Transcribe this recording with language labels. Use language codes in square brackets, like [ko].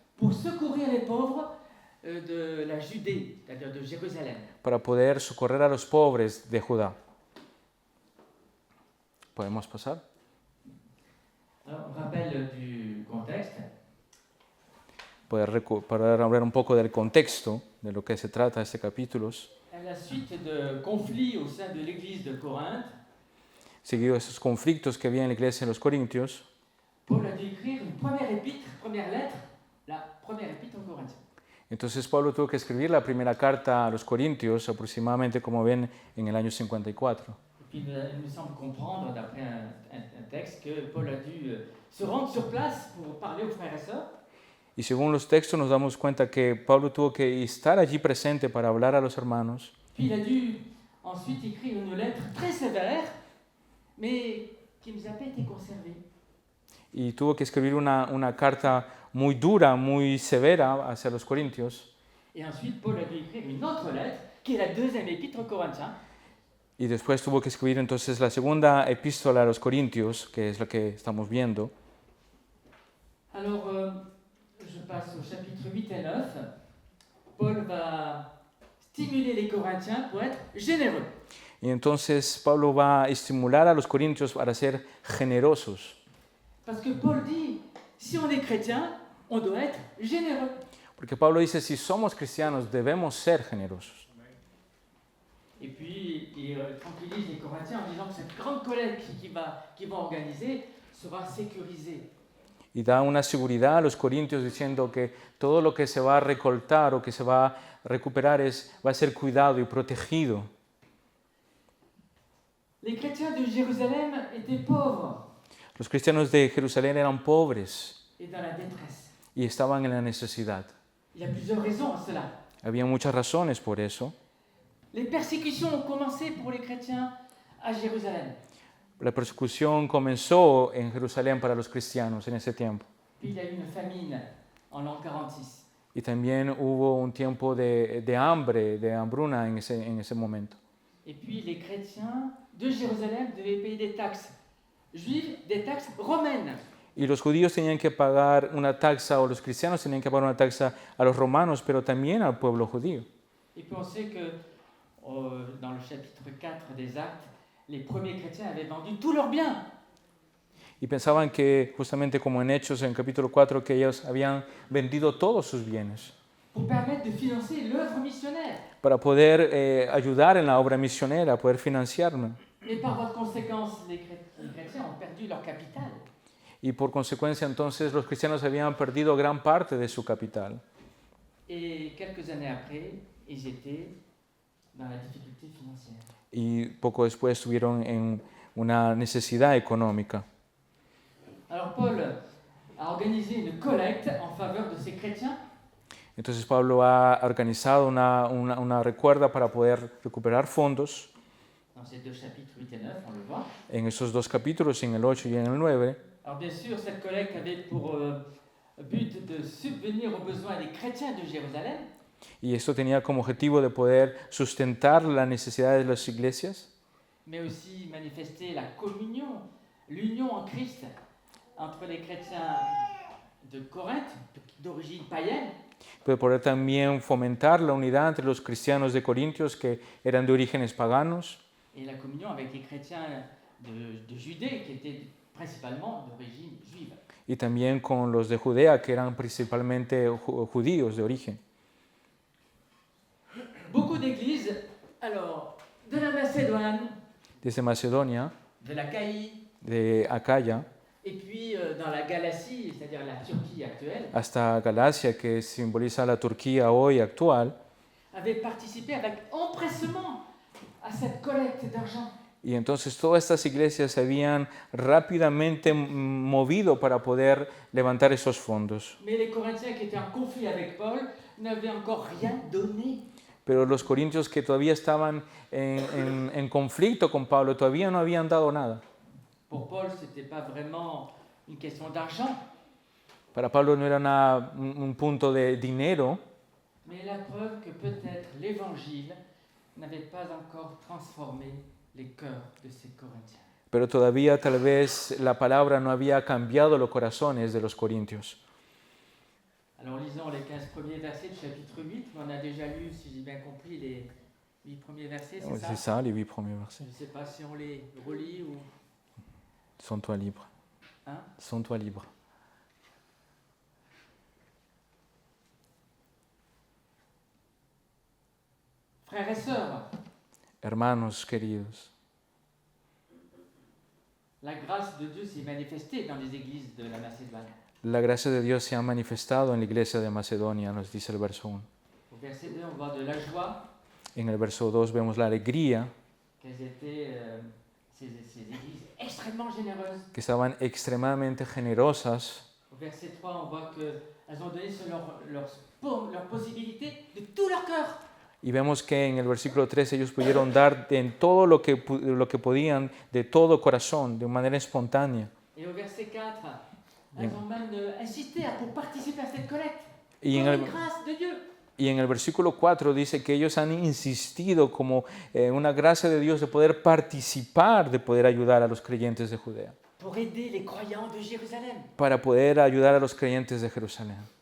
[fr] pour secourir les pauvres de la Judée, c'est-à-dire de Jérusalem. [es] para poder socorrer a los pobres de Judá. ¿Podemos pasar? [fr] Alors, on rappelle du contexte. [es] Para hablar un poco del contexto de lo que se trata este capítulo. [fr] À la suite de conflits au sein de l'église de Corinthe, [es] Seguido de esos conflictos que había en la iglesia de los Corintios, [fr] Paul a dû écrire une première lettre, la première épître aux Corinthiens. [es] entonces Pablo tuvo que escribir la primera carta a los Corintios, aproximadamente, como ven, en el año 54. [fr] Et puis il nous semble comprendre, d'après un texte, que Paul a dû se rendre sur place pour parler aux frères et sœurs. [es] Y según los textos nos damos cuenta que Pablo tuvo que estar allí presente para hablar a los hermanos. [fr] Puis il a dû ensuite écrire une lettre très sévère, mais qui ne nous a pas été conservée. [es] Y tuvo que escribir una carta muy dura, muy severa hacia los Corintios. [fr] Et ensuite, Paul a dû écrire une autre lettre, qui est la deuxième épître aux Corinthiens. [es] Y después tuvo que escribir entonces la segunda epístola a los Corintios, que es la que estamos viendo. [fr] Alors, je passe au chapitre 8 et 9. Paul va stimuler les Corinthiens pour être généreux. [es] Y entonces Pablo va a estimular a los Corintios para ser generosos. [fr] Parce que Paul dit, si on est chrétien, on doit être généreux. [es] Porque Pablo dice, si somos cristianos, debemos ser generosos. [fr] Et puis, il tranquillise les Corinthiens en disant que cette grande collecte qu'ils vont organiser sera sécurisée. [es] Y da una seguridad a los Corintios diciendo que todo lo que se va a recoltar o que se va a recuperar va a ser cuidado y protegido. [fr] Les chrétiens de Jérusalem étaient pauvres [es] Los cristianos de Jerusalén eran pobres [fr] et dans la détresse. [es] y estaban en la necesidad. [fr] Il y a plusieurs raisons à cela. [es] Había muchas razones por eso. [fr] Les persécutions ont commencé pour les chrétiens à Jérusalem. [es] La persecución comenzó en Jerusalén para los cristianos en ese tiempo. [fr] Puis il y a eu une famine en l'an 46. [es] Y también hubo un tiempo de hambre, de hambruna en ese momento. [fr] Et puis les chrétiens de Jérusalem devaient payer des taxes juives, des taxes romaines. [es] Y los judíos tenían que pagar una taxa, o los cristianos tenían que pagar una taxa a los romanos, pero también al pueblo judío. [fr] Et puis on sait que dans le chapitre 4 des Actes, les premiers chrétiens avaient vendu tous leurs biens. [es] Y pensaban que, justamente como en Hechos, en capítulo 4, que ellos habían vendido todos sus bienes [fr] Pour permettre de financer l'œuvre missionnaire. [es] para poder ayudar en la obra misionera, poder financiarla. [fr] Et par voie de conséquence, les chrétiens ont perdu leur capital. [es] Y por consecuencia, entonces, los cristianos habían perdido gran parte de su capital. [fr] Et quelques années après, ils étaient dans la difficulté financière. [es] Y poco después estuvieron en una necesidad económica. [fr] Alors Paul a organisé une collecte en faveur de ces chrétiens. [es] Entonces Pablo ha organizado una recuerda para poder recuperar fondos [fr] Dans ces deux chapitres 8 et 9, on le voit. [es] en esos dos capítulos, en el 8 y en el 9. [fr] Alors bien sûr, cette collecte avait pour but de subvenir aux besoins des chrétiens de Jérusalem, [es] Y esto tenía como objetivo de poder sustentar las necesidades de las iglesias, [fr] mais aussi manifester la communion, l'union en Christ entre les chrétiens de Corinthe, d'origine païenne, [es] pero poder también fomentar la unidad entre los cristianos de Corintios que eran de orígenes paganos [fr] et la communion avec les chrétiens de Judée, qui étaient principalement d'origine juive. [es] y también con los de Judea que eran principalmente judíos de origen. [fr] Beaucoup d'églises, alors, de la Macédoine, [es] Desde Macedonia, [fr] de la Caïe, [es] de Acaya, [fr] et puis dans la Galatie, c'est-à-dire la Turquie actuelle, [es] hasta Galacia, que simboliza la Turquía hoy actual, [fr] avaient participé avec empressement à cette collecte d'argent. [es] y entonces todas estas iglesias se habían rápidamente movido para poder levantar esos fondos. [fr] Mais les Corinthiens qui étaient en conflit avec Paul n'avaient encore rien donné. [es] Pero los corintios que todavía estaban en conflicto con Pablo todavía no habían dado nada. [fr] Pour Paul, ce n'était pas vraiment une question d'argent, [es] Para Pablo no era un punto de dinero, [fr] mais la preuve que peut-être l'Évangile n'avait pas encore transformé les cœurs de ces Corinthiens. [es] pero todavía tal vez la palabra no había cambiado los corazones de los corintios. [fr] Alors lisons les 15 premiers versets du chapitre 8. On a déjà lu, si j'ai bien compris, les 8 premiers versets, c'est ça? C'est ça, les 8 premiers versets. Je ne sais pas si on les relit ou... Sens-toi libre. Hein? Sens-toi libre. Frères et sœurs, [es] Hermanos queridos, [fr] la grâce de Dieu s'est manifestée dans les églises de la Macédoine. [es] la gracia de Dios se ha manifestado en la iglesia de Macedonia, nos dice el verso 1. [fr] Au verset 2, on voit de la joie [es] En el verso 2 vemos la alegría, [fr] qu'elles étaient, ces églises extrêmement généreuses. [es] que estaban extremadamente generosas. [fr] Au verset 3, on voit qu'elles ont donné sur leur possibilité de tout leur cœur. [es] Y vemos que en el versículo 3 ellos pudieron dar en todo lo que podían, de todo corazón, de manera espontánea. [fr] Et au verset 4, elles ont même insisté pour participer à cette collecte. [es] Y [fr] Comme en une grâce de Dieu. [es] Y en el versículo 4 dice que ellos han insistido como una gracia de Dios de poder participar, de poder ayudar a los creyentes de Judea, [fr] Pour aider les croyants de Jérusalem. [es] para poder ayudar a los creyentes de Jerusalén.